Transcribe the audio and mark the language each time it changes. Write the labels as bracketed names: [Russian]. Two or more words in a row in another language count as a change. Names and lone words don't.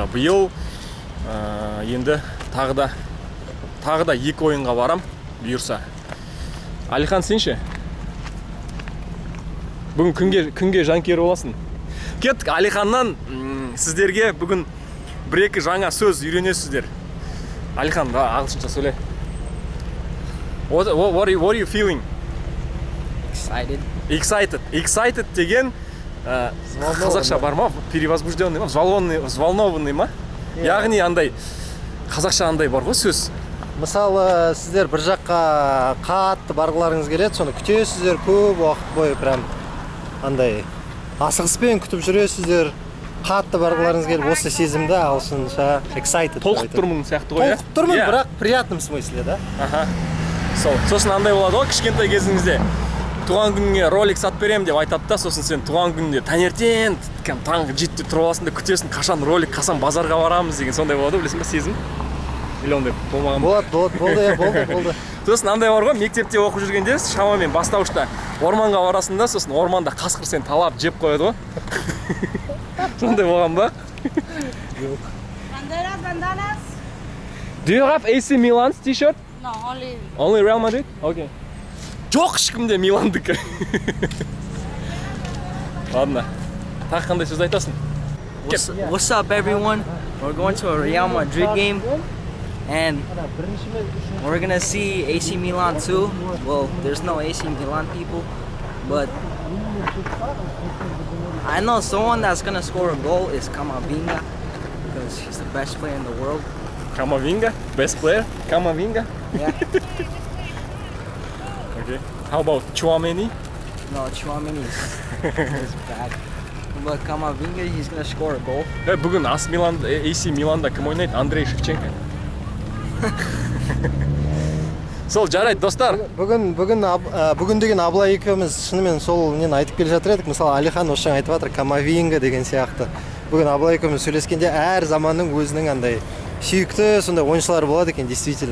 [Kazakh] Биыл енді тағы да 2 ойынға барам, бұйырса. Алихан, сенші? Бүгін күнге жанкүйер боласың. Кеттік, Алиханнан сіздерге бүгін 1-2 жаңа сөз үйренесіздер. Алихан, ағылшынша сөйле. [English] What are you feeling? [Kazakh] Excited деген қазақша бар ма? Перевозбужденный ма? Взволнованный ма? Яғни андай қазақша андай бар ғой сөз. Мысалы, сіздер бір жаққа қатты барғыларыңыз келеді, соны күтесіздер көп уақыт бойы, прям андай асығыспен күтіп жүресіздер. Қатты барғыларыңыз келіп, осы сезімді ағылшынша excited. Толқып тұрмын сияқты ғой, толқып тұрмын, бірақ [Russian] приятным смысле, [Kazakh] да? Сосын андай болады ғой, кішкентай кезіңізде туған күніңе ролик сатып берем деп айтады да, сосын сен туған күнінде таңертең таңғы 7-де тұрып аласың да күтесің, қашан ролик, қашан базарға барамыз деген сондай болады, білесің ба, сезім? Или ондай болмаған ба? Болды. Сосын андай бар ғой, мектепте оқып жүргенде шамамен бастауышта орманға барасың да, сосын орманда қасқыр сен талап жеп қояды ғой. Сондай болған ба? [English] Bandanas. Do you have AC Milan's t-shirt? No, Only Real Madrid? [Kazakh] Okay. Жоқ ешкімде Миландікі. Ладно. Тағы қандай сөз айтасың? [English] What's up, everyone? We're going to a Real Madrid game, and we're gonna see AC Milan too. Well, there's no AC Milan people, but I know someone that's gonna score a goal is Camavinga because he's the best player in the world. Camavinga? Best player? Camavinga? Yeah. Okay. How about Chouameni? No, Chouameni is bad. But Kamavinga, he's gonna score a goal. [Kazakh] Бүгін AC Миланда кім ойнайды? Андрей Шевченко. Сол жарайды, достар. Бүгін деген Абылай екеуміз шынымен сол нені айтып келе жатыр едік. Мысалы Алихан осы айтып жатыр, Камавинга деген сияқты. Бүгін Абылай екеуміз сөйлескенде әр заманның өзінің андай сүйікті сондай ойыншылары болады екен, действительно.